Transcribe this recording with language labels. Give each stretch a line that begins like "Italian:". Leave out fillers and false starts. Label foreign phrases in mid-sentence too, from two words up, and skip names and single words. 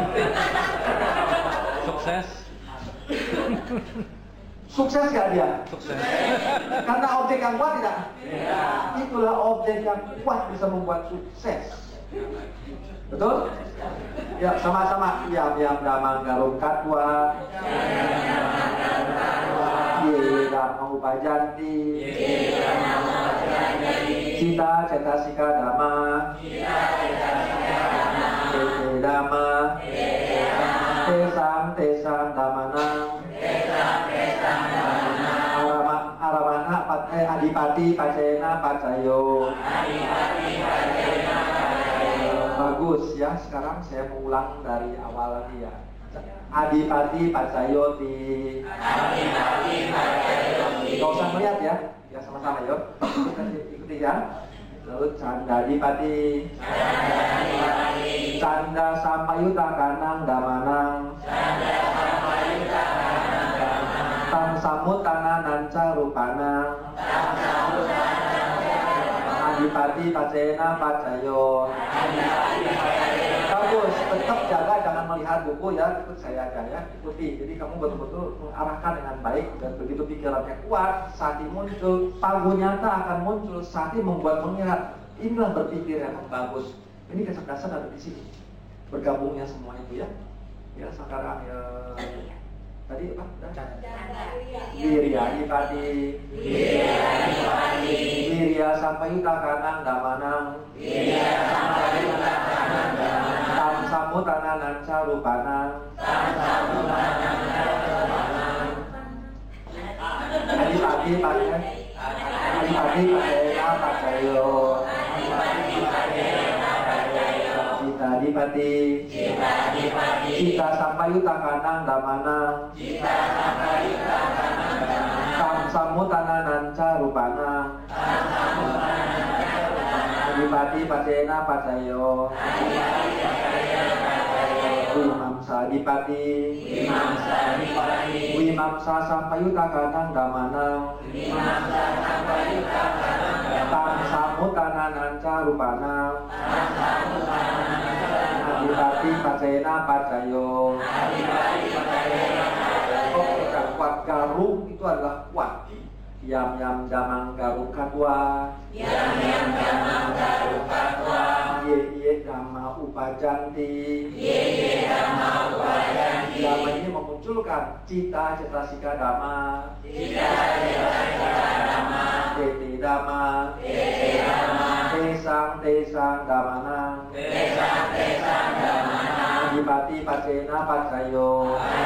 Indonesian: Sukses. Sukses gak dia? Sukses. Karena objek yang kuat tidak? Itulah objek yang kuat bisa membuat sukses. Betul? Ya, sama-sama.
Pali: Yam damang garum katwa, ye damang upajanti, cita cetasika dhamma, tete dhamma, tesang dhammanang, adipati pacena pacayo.
Indonesian: Bagus ya, sekarang saya mau ulang dari awal lagi ya.
Pali: Adipati pacayoti.
Indonesian: Gak usah melihat ya, ya sama-sama yuk. Ikuti ya. Lalu
Pali: canda adipati, canda sampayuta kanang damanang, tam samutana nanca rupanang, adipati pacena pacayo.
Indonesian: Bagus, tetap jaga, jangan melihat buku ya, ikut saya aja ya, ikuti. Jadi kamu betul-betul mengarahkan dengan baik, dan begitu pikirannya kuat, sati muncul, pagu nyata akan muncul, sati membuat mengingat. Inilah berpikir yang bagus. Ini kecerdasan ada di sini, bergabungnya semua itu ya. Ya sekarang ya tadi apa?
Pali: Wirya adipati, wirya sampayuta kanang damanang, tam samutana nanca rupanang, adipati pacena pacayo, cita adipati, cita sampayuta kanang damanang, tam samutana nanca rupanang, adipati pacena pacayo, wimamsa adipati, wimamsa sampayuta kanang damanang, tam samutana nanca rupanang, adipati pacena pacayo.
Indonesian: Oke, kuat garum itu adalah kuat.
Pali: Yam damang garum katwa, ye dhamma upajanti.
Indonesian: Dhamma ini memunculkan
Pali: cita cetasika dhamma, tete dhamma, tesang dhammanang, adipati pacena pacayo.